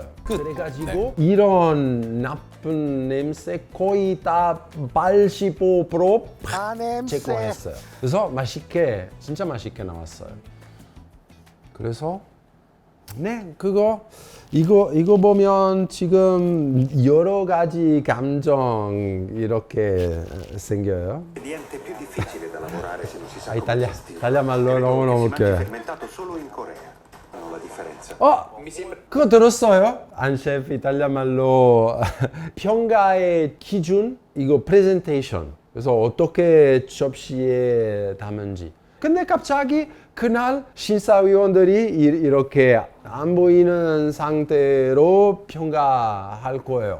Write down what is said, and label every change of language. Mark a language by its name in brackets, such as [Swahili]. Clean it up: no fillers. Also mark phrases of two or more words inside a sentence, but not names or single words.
[Korean] 그래가지고 이런 나쁜 냄새 거의 다 85% 제거했어요. 그래서 진짜 맛있게 나왔어요. 그래서 네, 이거 보면 지금 여러 가지 감정 이렇게 생겨요. [Italian] L'ingrediente più difficile da lavorare se non si sa come gestirlo. [Korean] 이탈리아 말로 너무 웃겨요. [Italian] Fermentato solo in Corea. Hanno la differenza. [Korean] 그거 들었어요? 안 셰프 이탈리아 말로 평가의 기준 이거 프레젠테이션. 그래서 어떻게 접시에 담은지. 근데 갑자기 그날 심사위원들이 이렇게 안 보이는 상태로 평가할 거예요.